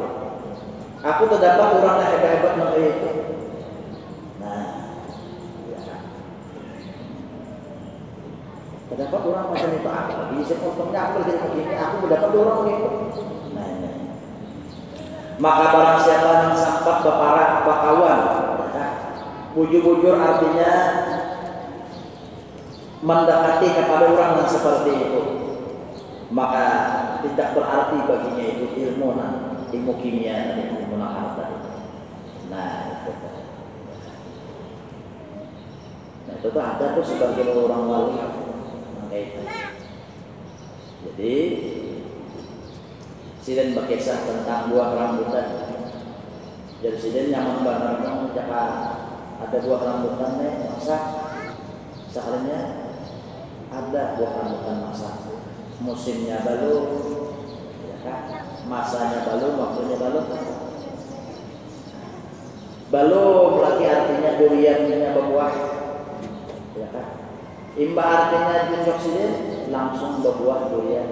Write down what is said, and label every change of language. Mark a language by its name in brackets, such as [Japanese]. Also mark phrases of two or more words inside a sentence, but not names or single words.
[Indonesian] Aku terdapat orang yang hebat-hebat mengenai itu. Nah, ya. Terdapat orang macam itu apa? Bisa untungnya aku jadi begini, aku mendapat orang itu. Nah, ini. Maka barang siapa yang sempat [Banjar] berparak bakawan, bujur-bujur [Indonesian] artinya mendekati kepada orang yang seperti itu, maka tidak berarti baginya itu ilmu kimia dan ilmu harta. Nah, itu tuh ada tuh sebagian orang wali itu. Jadi sidin berkisah tentang buah rambutan. Jadi sidin nyaman banget Jakarta ada buah rambutan nih masak. Sekalinya ada buah rambutan masak. Musimnya baru, ya kan? Masanya baru, waktunya baru. Belum lagi artinya duriannya berbuah, ya kan? Imba artinya tunjuk sidin langsung berbuah durian.